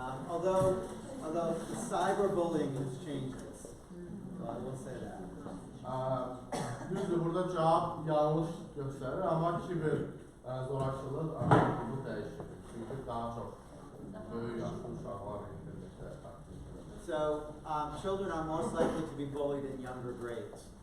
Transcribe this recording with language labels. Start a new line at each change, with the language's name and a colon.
English: Although the cyberbullying has changed this, so I will say that.
Azerbaijani: Düzdür, burada cevap yanlış gösterir ama kiber zorakılıq bunu dəyişir. Çünkü daha çok böyük yaşlı uşaqlar internetdə aktif.
English: So children are most likely to be bullied in younger grades.